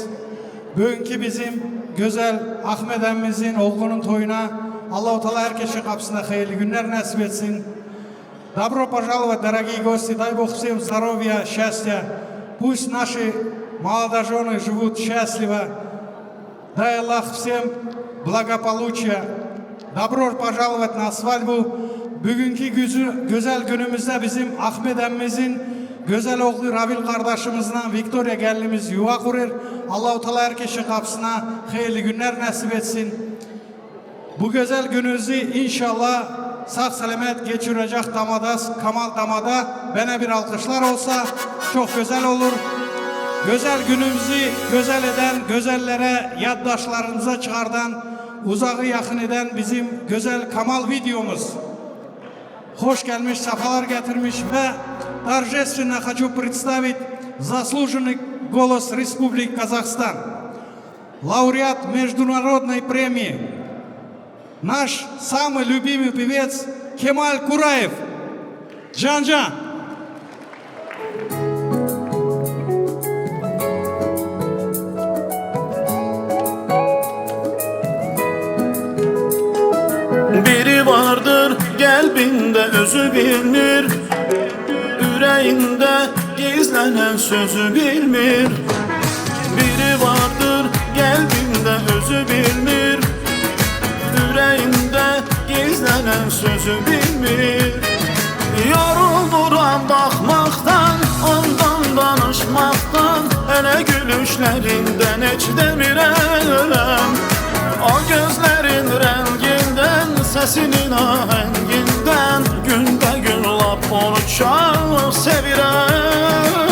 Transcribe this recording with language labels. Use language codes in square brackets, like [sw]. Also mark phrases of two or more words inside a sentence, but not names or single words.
[tr] Bugünkü bizim güzel Ahmet emmimizin oğlunun toyuna Allah-u Teala herkesin kapısına hayırlı günler nasip etsin. [ru] Добро пожаловать, дорогие гости, дай Бог всем здоровья, счастья. Пусть наши молодожены живут счастливо. Дай Аллах всем благополучия. Добро пожаловать на свадьбу. [tr] Bugünkü güzel günümüzde bizim Ahmet emmimizin güzel oğlu Ravil kardeşimizle Victoria gelinimiz yuva kurur. Allah-u Teala herkesin kapısına hayırlı günler nasip etsin. Bu güzel gününüzü inşallah sağ selamet geçirecek damada, Kamal damada bana bir alkışlar olsa çok güzel olur. Güzel günümüzü güzel eden, güzellere yaddaşlarımıza çıkardan, uzağı yakın eden bizim güzel Kamal videomuz. Hoş gelmiş, sefalar getirmiş ve [ru] торжественно хочу представить заслуженный голос Республики Казахстан, лауреат международной премии, наш самый любимый певец Кемаль Кураев. Джан-Джан. [az] Biri vardır kalbinde özü bilmir, yüreğinde gizlenen sözü bilmir. Biri vardır kalbinde özü bilmir, yüreğinde gizlenen sözü bilmir. Yorulduram bakmaktan, ondan danışmaktan, hele gülüşlerinden hiç demirem. O gözlerin renginden, sesinin ahenginden, günde gün lap onu çok sevirem.